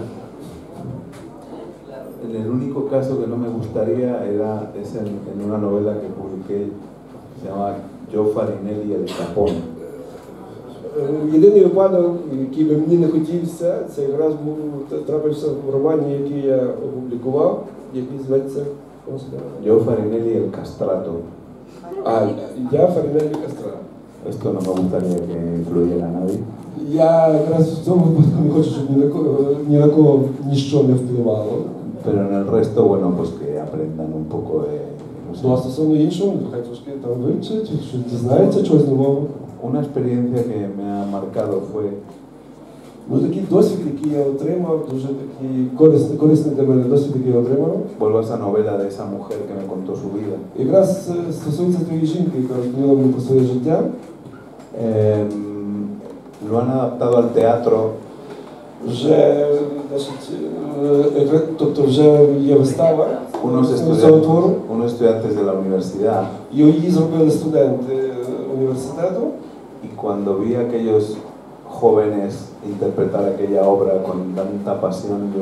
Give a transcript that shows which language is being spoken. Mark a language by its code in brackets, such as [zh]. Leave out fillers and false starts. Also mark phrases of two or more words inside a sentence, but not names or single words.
[es] En el único caso que no me gustaría es en una novela que publiqué, se llama Joe Farinelli El Capone. [uk] Єдиний випадок, який би мені не хотівся, це якраз був трапився в романі, який я опублікував, який зветься [es] Joe Farinelli El Castrato. [uk] Я Фарінелі Кастра. [es] Esto no me gustaría que influyera a nadie. [uk] Я якраз в цьому випадку не хочу, щоб ні на кого ніщо не впливало. [es] Pero en el resto, bueno, pues que aprendan un poco de... no sé. [uk] Ну, а стосовно іншого, хай трошки там вивчать, що дізнається чогось нового. [es] Una experiencia que me ha marcado fue [uk] Ну, такий досвід, який я отримав, дуже такий корисний для мене досвід, який я отримав. [es] vuelvo a esa novela de esa mujer que me contó su vida. [uk] Якраз стосується тієї жінки, яка розповіла мені про своє життя. [es] Lo han adaptado al teatro. [uk] Вже, тобто вже є вистава цього твору. [es] Unos estudiantes de la universidad. [uk] Її зробили студенти університету. [es] Y cuando vi a aquellos jóvenes interpretar aquella obra con tanta pasión, yo...